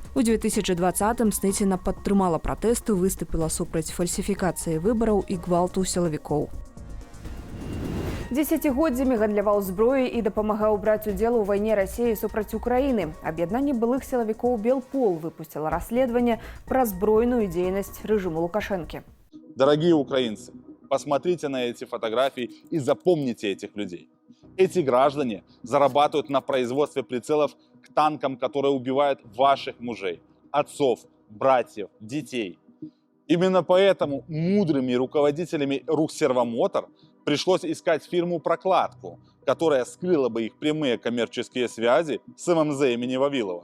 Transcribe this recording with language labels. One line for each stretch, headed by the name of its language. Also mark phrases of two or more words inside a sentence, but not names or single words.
Belarusian: У 2020-м Сныціна падтрымала пратэсты, выступіла супраць фальсіфікацыі выбараў і гвалту сілавікоў. Дзесяцігоддзямі гандляваў зброяй і дапамагаў браць удзел у вайне Расіі супраць Украіны. Аб'яднанне былых сілавікоў «Белпол» выпусціла расследаванне пра збройную дзейнасць рэжыму Лукашэнкі.
Russian: Дорогие украинцы, посмотрите на эти фотографии и запомните этих людей. Эти граждане зарабатывают на производстве прицелов к танкам, которые убивают ваших мужей, отцов, братьев, детей. Именно поэтому мудрыми руководителями Рухсервомотор пришлось искать фирму-прокладку, которая скрыла бы их прямые коммерческие связи с ММЗ имени Вавилова.